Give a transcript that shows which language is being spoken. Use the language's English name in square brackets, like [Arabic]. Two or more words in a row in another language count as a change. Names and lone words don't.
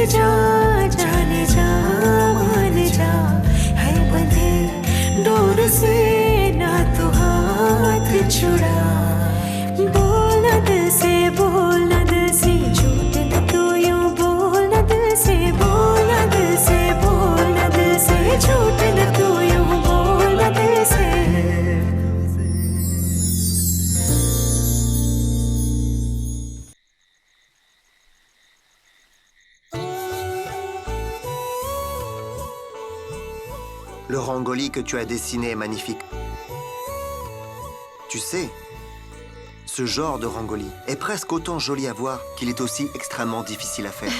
[Hindi] जा जाने जा मान जा है बंधे डोर से ना तू हाथ छुड़ा बोल न दिल से बोल न दिल से झूठ न तू यूं बोल न दिल से बोल न दिल से बोल न दिल से झूठ न तू यूं बोल न दिल से [French] Le rangoli que tu as dessiné est magnifique. Tu sais, ce genre de rangoli est presque autant joli à voir qu'il est aussi extrêmement difficile à faire.